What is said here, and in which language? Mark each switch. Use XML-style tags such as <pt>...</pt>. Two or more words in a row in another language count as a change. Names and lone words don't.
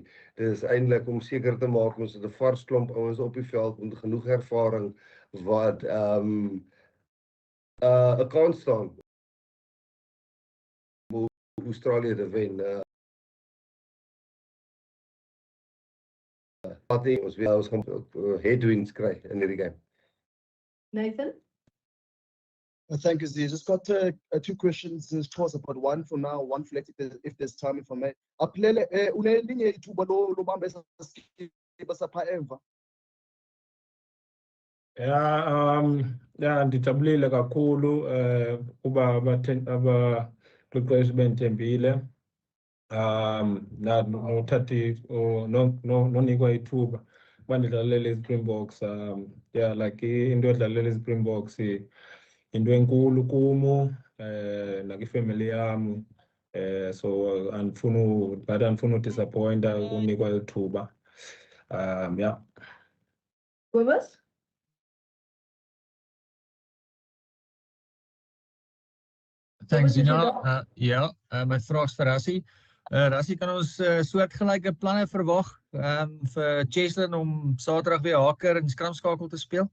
<af>Dit is eintlik om seker te maak ons het 'n vars klomp ouens op die veld met genoeg ervaring wat 'n kans staan om Australië te wen. Wat ons gaan headwinds kry in hierdie game. Nathan.</af> <en>Thank you, Z. Just got 2 questions, of course, about one for now, one for later, if there's time, if I may.</en> <xh>Apelele, unelinye ithuba lobamba esaskipa sapha emva. Ja, ndijabulile kakhulu kuba abaqeqeshi bendithembile nothathi nonikwa ithuba uba ndidlalele iSpringboks.</xh> <en>Yeah, like</en> <xh>into edlalela iSpringboks into enkulu kumu nakifamily yam, so andifuni udisappointa unikwa ithuba.</xh> <en>Yeah. Kobus? Thanks, Gina.</en> <af>Ja, my vraag is vir Rassie. Rassie, kan ons soortgelyke planne verwag vir Cheslin om Saterdag weer haker en skramskakel te speel?</af>